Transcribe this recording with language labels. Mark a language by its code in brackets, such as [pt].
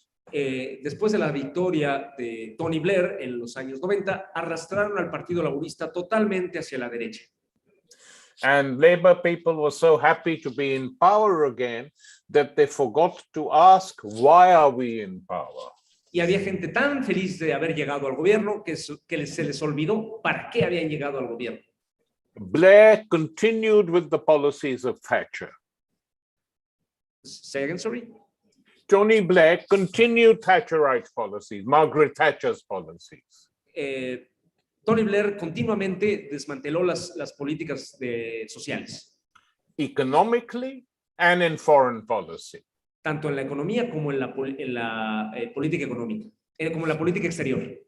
[es] Después de la victoria de Tony Blair en los años 90, arrastraron al Partido Laborista totalmente hacia la derecha. [en] And Labour people were so happy to be in power again that they forgot to ask, why are we in power? [es] Y había gente tan feliz de haber llegado al gobierno que se les olvidó para qué habían llegado al gobierno. [en] Blair continued with the policies of Thatcher. Say again, sorry? Tony Blair continued Thatcherite policies, Margaret Thatcher's policies. [es] Tony Blair continuamente desmanteló las políticas sociales. [en] Economically and in foreign policy. [es] Tanto en la economía como en la política económica, como en la política exterior.